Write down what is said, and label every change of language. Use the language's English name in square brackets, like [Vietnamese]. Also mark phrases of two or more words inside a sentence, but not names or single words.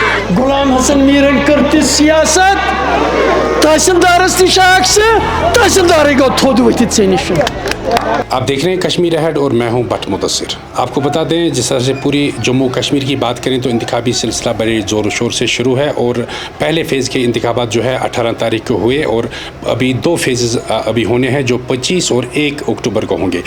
[Kashmiri] غلام حسن میرن کرتی سیاست تحصیلدارس نش تحصیلدار گو تھود ورتھ ے نش. [Urdu] آپ دیکھ رہے ہیں کشمیر اہڈ اور میں ہوں بٹ مدثر. آپ کو بتا دیں جس طرح سے پوری جموں کشمیر کی بات کریں تو انتخابی سلسلہ بڑے زور و شور سے شروع ہے اور پہلے فیز کے انتخابات جو ہے 18 تاریخ کو ہوئے اور ابھی 2 فیزز ابھی ہونے ہیں جو 25 اور 1 اکتوبر کو ہوں گے.